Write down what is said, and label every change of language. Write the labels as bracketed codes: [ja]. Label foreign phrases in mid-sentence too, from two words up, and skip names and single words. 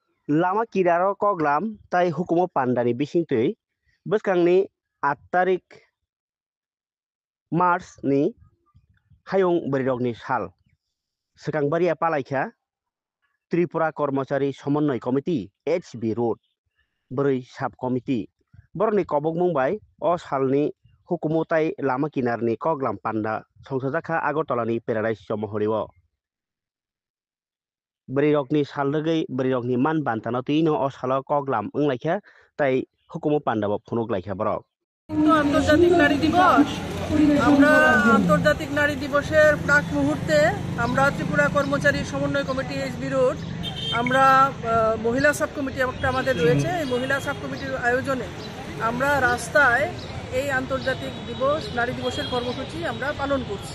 [trp] Lama kiraro koglam tai hukumo pandani bisingtui bwskangni 8 tarik March ni hayung berirokni sal swkangbaria palaikha Tripura Kormachari Somonnoy Committee HB Road Bwrwi [en] Sub Committee [trp] borokni kobokmung bai o salni hukumo tai lama kinarni koglam panda songsajaka Agartalani Paradise Mohoreo Berirokni salrwgui berirokni man bantano tino o salo koglam wnglaikha tai hukumo panda bo phunuk laikha borok [bn] আন্তর্জাতিক নারী দিবস আমরা আন্তর্জাতিক নারী দিবসের প্রাক মুহূর্তে আমরা ত্রিপুরা কর্মচারী সমন্বয় কমিটি এইচবি রোড আমরা মহিলা [en] sub committee [bn] একটা আমাদের রয়েছে এই মহিলা [en] sub committeeর [bn] আয়োজনে আমরা রাস্তায় এই আন্তর্জাতিক দিবস নারী দিবসের কর্মসূচি আমরা পালন করছি।